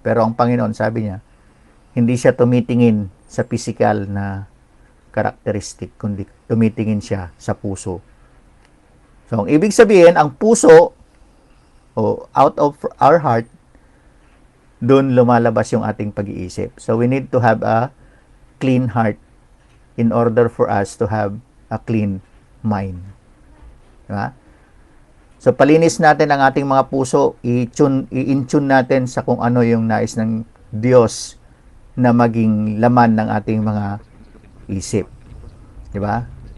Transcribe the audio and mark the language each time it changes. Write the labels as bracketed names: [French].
[Filipino] Pero ang Panginoon, sabi niya, hindi siya tumitingin sa physical na karakteristik, kundi tumitingin siya sa puso. So, ang ibig sabihin, ang puso, o [English] out of our heart, [Filipino] doon lumalabas yung ating pag-iisip. [English] So, we need to have a clean heart in order for us to have a clean mind. [Filipino] Diba? So, palinis natin ang ating mga puso, i-intune natin sa kung ano yung nais ng Diyos na maging laman ng ating mga isip. Diba?